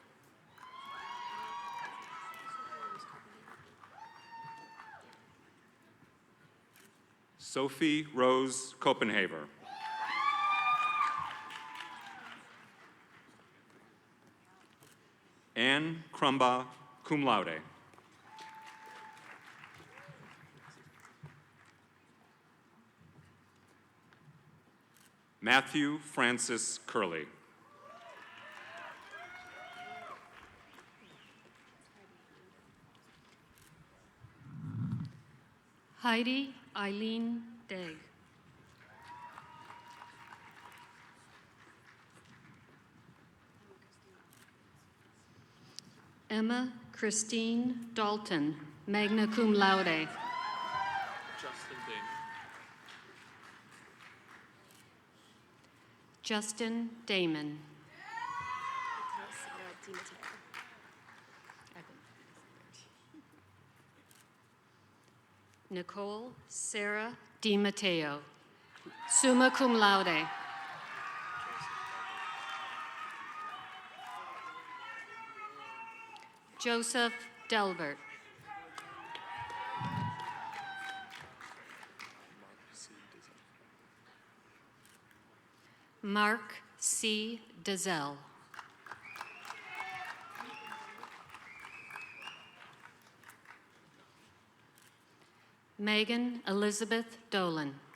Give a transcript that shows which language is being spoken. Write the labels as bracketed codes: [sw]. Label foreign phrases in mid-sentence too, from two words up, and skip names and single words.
[en] Sophie Rose Copenhaver. Anne Crumba, [la] cum laude. [en] Matthew Francis Curley. Heidi Eileen Degg. Emma Christine Dalton, [la] magna cum laude. [en] Justin Damon. Nicole Sarah DiMatteo, [la] summa cum laude. [en] Joseph Delbert. Mark C. Dazell. Megan Elizabeth Dolan.